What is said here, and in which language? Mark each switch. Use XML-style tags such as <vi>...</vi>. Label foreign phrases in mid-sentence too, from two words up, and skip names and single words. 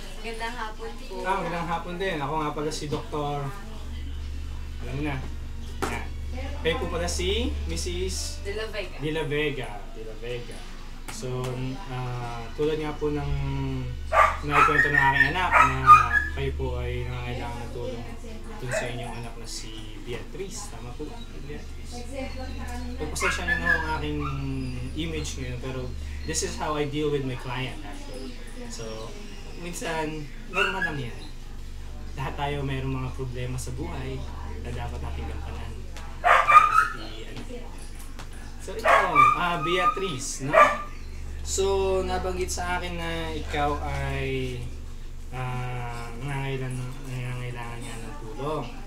<tl>Magandang hapon po. Magandang hapon din. Ako nga pala si Dr. Alam mo na. Yan. Kayo po pala si Mrs. De La Vega. De La Vega. De La Vega. So, tulad nga po ng naikwento ng aking anak na kayo po ay nangangailangan ng tulong dun sa inyong anak na si Beatrice. Tama po? Beatrice. Pagpasensya nyo na ang aking image ngayon, pero</tl> <en>this is how I deal with my client actually.</en> <tl>So, minsan, normal lang yan. Lahat tayo mayroong mga problema sa buhay na dapat natin gampanan. So, ito, Beatrice, no? So, nabanggit sa akin na ikaw ay nangangailangan niya ng tulong.</tl>